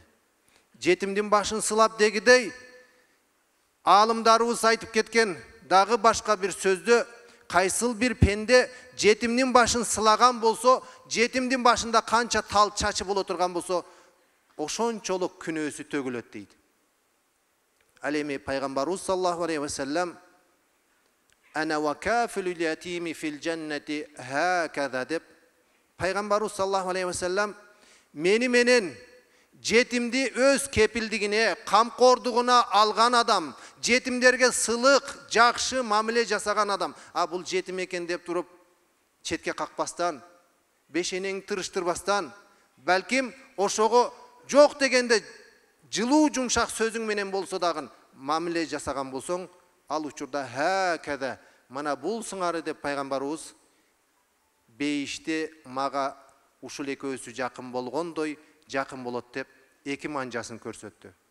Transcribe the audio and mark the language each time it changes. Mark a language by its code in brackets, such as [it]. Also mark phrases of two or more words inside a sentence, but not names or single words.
[ky] Жетимдин башын сылап дегидей алымдарыбыз айтып кеткен дагы башка бир сөздө кайсыл бир пенде жетимдин башын сылаган болсо, жетимдин башында канча тал чачы боло турган болсо, ошончолук күнөөсү төгүлөт дейт. Ал эми пайгамбарыбыз [ar] صلى الله عليه وسلم أنا وكافل اليتيم في الجنة هكذا [ky] деп пайгамбарыбыз [ar] صلى الله عليه وسلم [ky] мени менен жетимди өз кепилдигине, камкордугуна алган адам, жетимдерге сылык, жакшы мамиле жасаган адам. Бул жетим экен деп туруп четке какпастан, бешенең тырыштырбастан, балким ошого жок дегенде жылуу жумшак сөзүң менен болсо дагы мамиле жасаган болсоң, ал учурда хакада мана бул сыңары деп пайгамбарыбыз бейиште мага ушул экөөсү жакын болгондой жакын болот деп эки манжасын көрсөттү.